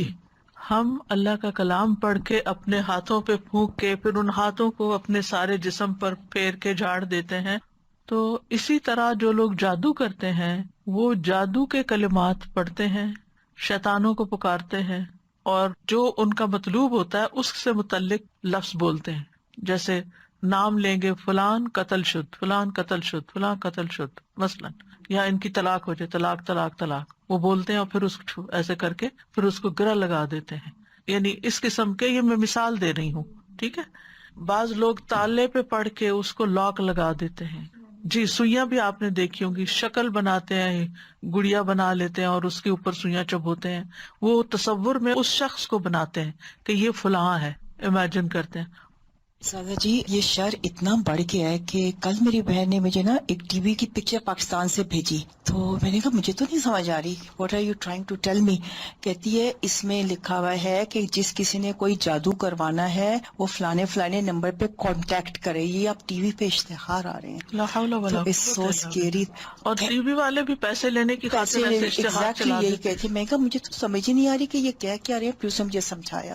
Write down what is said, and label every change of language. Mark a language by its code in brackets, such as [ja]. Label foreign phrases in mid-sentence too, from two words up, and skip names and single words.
[ur] جی، ہم اللہ کا کلام پڑھ کے اپنے ہاتھوں پہ پھونک کے پھر ان ہاتھوں کو اپنے سارے جسم پر پھیر کے جھاڑ دیتے ہیں. تو اسی طرح جو لوگ جادو کرتے ہیں وہ جادو کے کلمات پڑھتے ہیں، شیطانوں کو پکارتے ہیں، اور جو ان کا مطلوب ہوتا ہے اس سے متعلق لفظ بولتے ہیں. جیسے نام لیں گے [fa] فلان قتل شد، فلان قتل شد، فلان قتل شد [ur] مثلاً، یا ان کی طلاق ہو جائے، طلاق طلاق طلاق، وہ بولتے ہیں اور پھر اس کو ایسے کر کے پھر اس کو گرہ لگا دیتے ہیں. یعنی اس قسم کے، یہ میں مثال دے رہی ہوں، ٹھیک ہے. بعض لوگ تالے پہ پڑھ کے اس کو لاک لگا دیتے ہیں. جی، سوئیاں بھی آپ نے دیکھی ہوں گی، شکل بناتے ہیں، گڑیا بنا لیتے ہیں اور اس کے اوپر سوئیاں چبوتے ہیں. وہ تصور میں اس شخص کو بناتے ہیں کہ یہ فلاں ہے، امیجن کرتے ہیں. سادہ جی یہ شر اتنا بڑھ گیا ہے کہ کل میری بہن نے مجھے نا ایک ٹی وی کی پکچر پاکستان سے بھیجی، تو میں نے کہا مجھے تو نہیں سمجھ آ رہی، [en] what are you trying to tell me. [ur] کہتی ہے اس میں لکھا ہوا ہے کہ جس کسی نے کوئی جادو کروانا ہے وہ فلانے فلانے نمبر پہ کانٹیکٹ کرے. یہ اب ٹی وی پہ اشتہار آ رہے ہیں، [ar] لا حول ولا [en] تو it's so scary. [ur] اور ٹی وی والے بھی پیسے لینے کی خاطر ایسے اشتہار [en] ایگزیکٹلی [ur] چلا یہی دیتے. کہتی. میں کہا مجھے تو سمجھ ہی نہیں آ رہی کہ یہ کیا رہے ہیں، پھر اس نے مجھے سمجھایا.